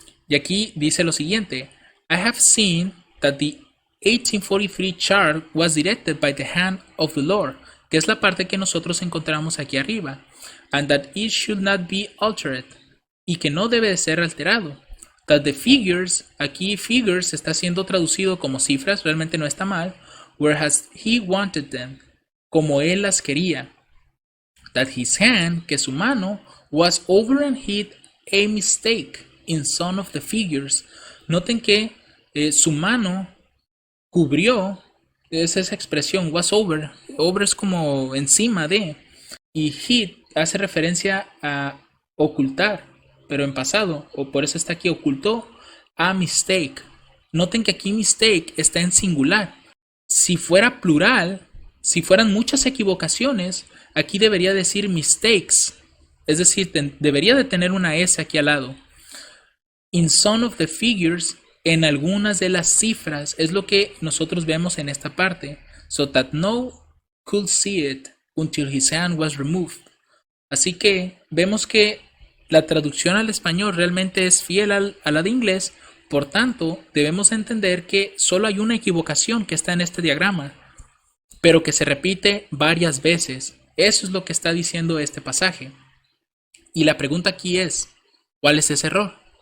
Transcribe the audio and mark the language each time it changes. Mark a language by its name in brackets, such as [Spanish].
[Spanish] Y aquí dice lo siguiente: [English] I have seen that the 1843 chart was directed by the hand of the Lord, [Spanish] que es la parte que nosotros encontramos aquí arriba, [English] and that it should not be altered, [Spanish] y que no debe de ser alterado. [English] That the figures, [Spanish] aquí figures está siendo traducido como cifras, realmente no está mal, [English] whereas he wanted them, [Spanish] como él las quería. [English] That his hand, [Spanish] que su mano, [English] was over and hid a mistake in some of the figures. [Spanish] Noten que su mano cubrió, es esa expresión, [English] was over. [Spanish] Over es como encima de, y hid hace referencia a ocultar, pero en pasado, o por eso está aquí, ocultó a mistake. Noten que aquí mistake está en singular. Si fuera plural, si fueran muchas equivocaciones, aquí debería decir mistakes, es decir, debería de tener una S aquí al lado. [English] In some of the figures, [Spanish] en algunas de las cifras, es lo que nosotros vemos en esta parte. [English] So that no could see it until his hand was removed. [Spanish] Así que vemos que la traducción al español realmente es fiel a la de inglés, por tanto, debemos entender que solo hay una equivocación que está en este diagrama, pero que se repite varias veces. Eso es lo que está diciendo este pasaje. Y la pregunta aquí es, ¿cuál es ese error?